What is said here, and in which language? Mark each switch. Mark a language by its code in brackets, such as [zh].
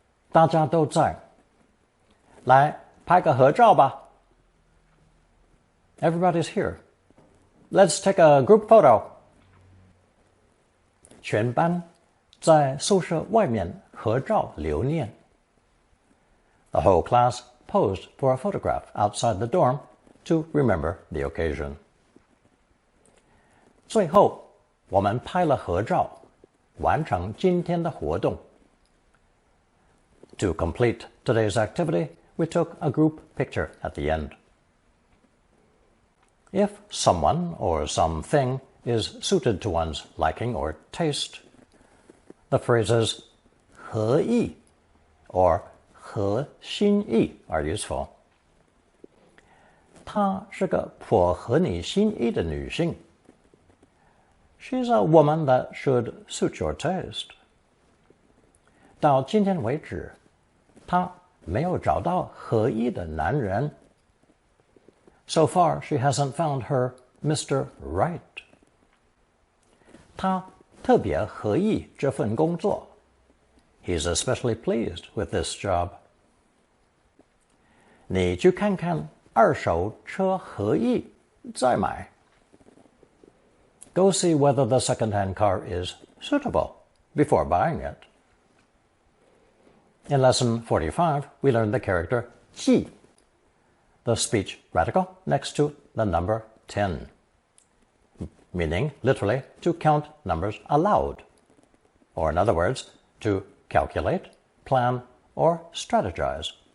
[zh] 大家都在，来拍个合照吧。 [en] Everybody's here. Let's take a group photo. [zh] 全班在宿舍外面合照留念。 [en] The whole class posed for a photograph outside the dorm to remember the occasion. [zh] 最后，我们拍了合照，完成今天的活动。 [en] To complete today's activity, we took a group picture at the end. If someone or something is suited to one's liking or taste, the phrases 合意 or 合心意 are useful. [zh] 她是个颇合你心意的女性。 [en] She's a woman that should suit your taste. [zh] 到今天为止，她没有找到合意的男人。 [en] So far, she hasn't found her Mr. Right. [zh] 她特别合意这份工作， [en] He's especially pleased with this job. [zh] 你去看看二手车何意再买. [en] Go see whether the second-hand car is suitable before buying it. In Lesson 45, we learned the character 记, the speech radical next to the number 10, meaning literally to count numbers aloud, or in other words, to calculate, plan, or strategize.